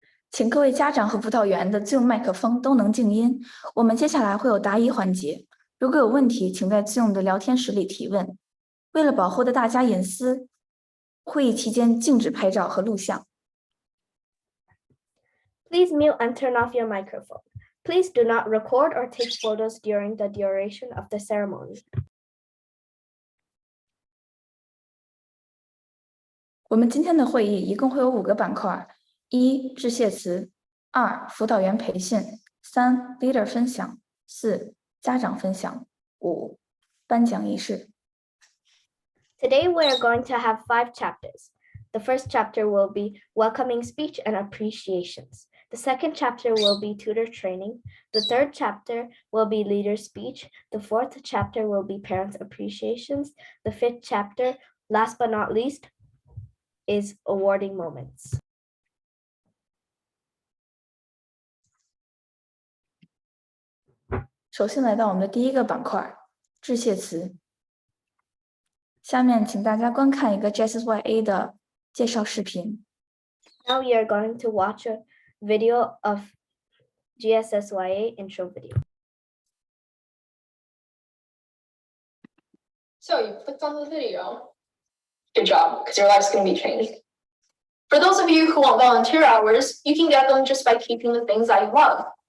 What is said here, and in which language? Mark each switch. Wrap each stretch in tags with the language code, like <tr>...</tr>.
<zh>请各位家长和辅导员的Zoom麦克风都能静音。我们接下来会有答疑环节，如果有问题，请在Zoom的聊天室里提问。为了保护大家隐私，会议期间禁止拍照和录像。</zh> <en>Please mute and turn off your microphone. Please do not record or take photos during the duration of the ceremony.</en> <zh>我们今天的会议一共会有5个板块：1、致谢词；2、辅导员培训；3、leader 分享；4、家长分享；5、颁奖仪式。</zh> <en>Today we are going to have 5 chapters. The first chapter will be welcoming speech and appreciations. The second chapter will be tutor training. The third chapter will be leader speech. The fourth chapter will be parents appreciations. The fifth chapter, last but not least, is awarding moments.</en> <zh>首先来到我们的第1个板块，致谢词。下面请大家观看一个 GSSYA 的介绍视频。</zh> <en>Now we are going to watch a video of GSSYA intro video. So you clicked on the video. Good job, because your life's going to be changed. For those of you who want volunteer hours, you can get them just by keeping the things that you love.</en>